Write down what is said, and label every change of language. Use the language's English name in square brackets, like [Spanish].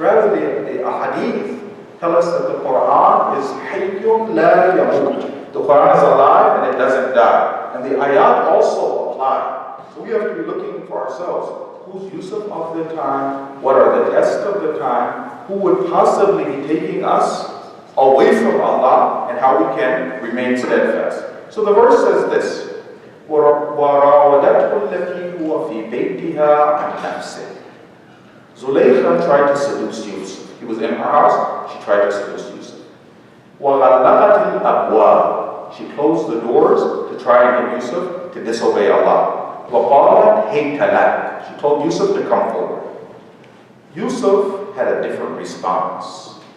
[English] Rather, the ahadith tell us that the Quran is hayyun la yamut. The Quran is alive and it doesn't die. And the ayat also apply. So we have to be looking for ourselves. Who's Yusuf of the time? What are the tests of the time? Who would possibly be taking us away from Allah, and how we can remain steadfast. So the verse says this, [Arabic] وَرَاوَدَتْهُ الَّتِي هُوَ فِي بَيْتِهَا عَنْ نَفْسِهِ. [English] Zulaykha tried to seduce Yusuf. He was in her house, she tried to seduce Yusuf. [Arabic] وَغَلَّقَتِ الْأَبْوَابِ. [English] She closed the doors to try and get Yusuf to disobey Allah. [Arabic] وَقَالَتْ هَيْتَ لَكَ. [English] She told Yusuf to come forward. Yusuf had a different response.